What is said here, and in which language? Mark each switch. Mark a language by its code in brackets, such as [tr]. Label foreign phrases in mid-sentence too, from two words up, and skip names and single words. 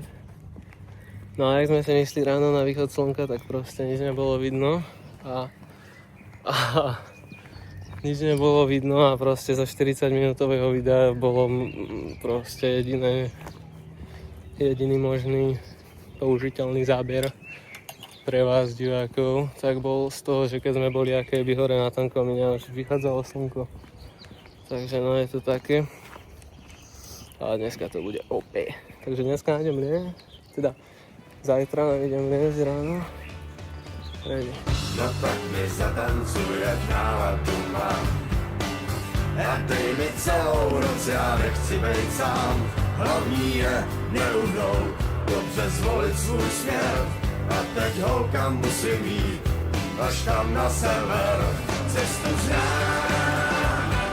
[sk] No a jak sme sa nešli ráno na východ slnka, tak proste nič nebolo vidno a nič nebolo vidno a proste za 40 minútového videa bolo proste jediný možný použiteľný záber pre vás divákov, tak bol z toho, že keď sme boli aké by hore na tom komíne, už vychádzalo slnko. Takže no je to také. A dneska to bude OP. Takže dneska nájdem lieh, teda zajtra nájdem lieh ráno. [en] Ready. [cs] No tak mi zatancuje, náladu mám. A dej mi celou noc, já nechci být sám. Hlavní je nerovnou, dobře zvolit svůj směr. A teď holka musím jít, až tam na sever, cestu znám.